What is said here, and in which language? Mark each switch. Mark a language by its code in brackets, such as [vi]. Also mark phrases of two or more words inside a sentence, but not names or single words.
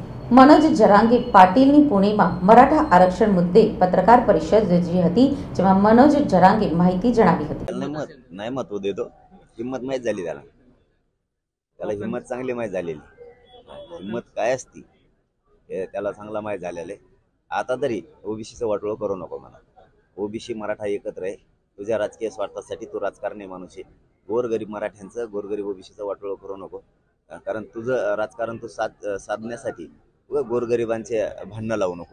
[gu] मनोज जरांगे पाटीलनी पुणेમાં મરાઠા આરક્ષણ મુદ્દે પત્રકાર પરિષદ યોજી હતી, જેમાં मनोज जरांगे माहिती જણાવી હતી. [mr] नाही महत्व देतो, हिम्मत माहीत झाली त्याला हिम्मत चांगली माहीत झालेली. हिम्मत काय असती हे त्याला चांगला माहीत झालेलं आहे. आता तरी ओबीसीचं वाटोळं करू नको मला. ओबीसी मराठा एकत्र आहे. तुझ्या राजकीय स्वार्थासाठी तू राजकारणी माणूस आहे. गोरगरीब मराठ्यांचं गोरगरीब ओबीसीचं वाटोळं करू नको, कारण तुझं राजकारण तू साधण्यासाठी गोरगरिबांचे भांडणं लावू नको.